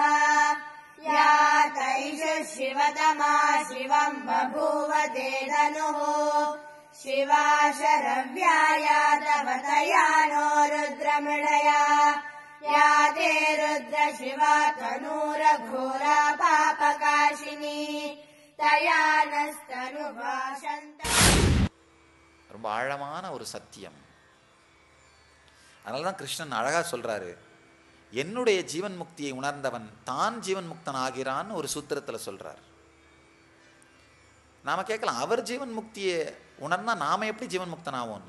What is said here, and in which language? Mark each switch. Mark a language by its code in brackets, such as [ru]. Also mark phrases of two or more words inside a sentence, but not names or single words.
[sa] या तैषु शिवतमा शिवं बभूव ते धनुः शिवा शरव्याया तव तया नो रुद्रमृडया। या ते रुद्र शिवा तनूरघोरा पापकाशिनी तया नस्तनुभाषन्त. [ta] ரொம்ப ஆழமான ஒரு சத்தியம். அதனால தான் கிருஷ்ணன் அழகா சொல்றாரு, என்னுடைய ஜீவன் முக்தியை உணர்ந்தவன் தான் ஜீவன் முக்தன் ஆகிறான்னு ஒரு சூத்திரத்தில் சொல்றார். நாம கேட்கலாம், அவர் ஜீவன் முக்தியை உணர்ந்தா நாம எப்படி ஜீவன் முக்தன் ஆவோம்னு.